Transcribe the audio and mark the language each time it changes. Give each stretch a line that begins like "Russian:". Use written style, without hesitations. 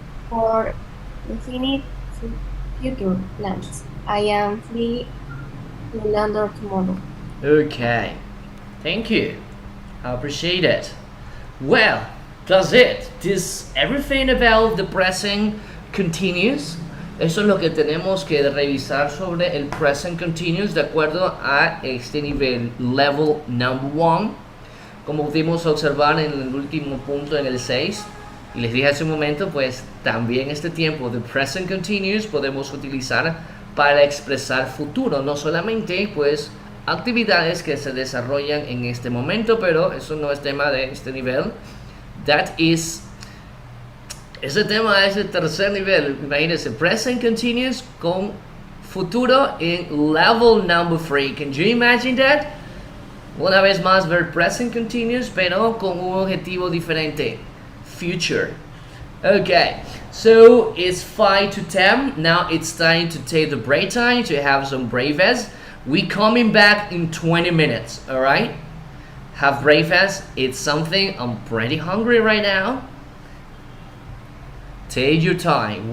English: For definite future plans, I am free to London tomorrow. Okay. Thank you. I appreciate it. Well, that's it. This everything about the present continuous.
Spanish: Eso es lo que tenemos que revisar sobre el present continuous de acuerdo a este nivel,
English: level number 1.
Spanish: Como pudimos observar en el último punto, en el 6, y les dije hace un momento, pues también este tiempo de present continuous podemos utilizar para expresar futuro, no solamente pues actividades que se desarrollan en este momento, pero eso no es tema de este nivel. Ese tema es el tercer nivel. Imagínense, present continuous con futuro en
English: level number 3. Can you imagine that?
Spanish: Una vez más, ver present continuous, pero con un objetivo diferente.
English: Future. Okay, so it's 5 to 10. Now it's time to take the break time to have some breakfast. We coming back in 20 minutes, alright? Have breakfast. It's something I'm pretty hungry right now. Take your time.